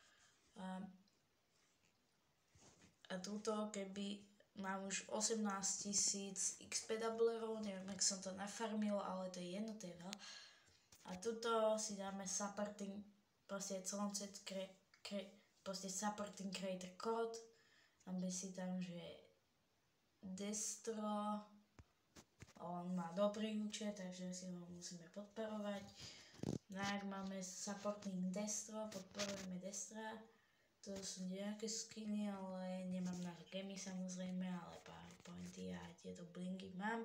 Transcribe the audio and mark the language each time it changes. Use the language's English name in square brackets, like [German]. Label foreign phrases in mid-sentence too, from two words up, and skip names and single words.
[Slovak] A túto, keby mám už 18 000 XP doublerov, neviem, jak som to nafarmil, ale to je jedno, to je veľa. A túto si dáme supporting, proste celom set, proste [English] supporting creator code. [Slovak] Dáme si tam, že Destro, on má dobrý účet, takže si ho musíme podporovať. Tak máme supporting Destro, podporujeme Destra. To sú nejaké skiny, ale nemám na gemy samozrejme, ale powerpointy a tieto blingy mám.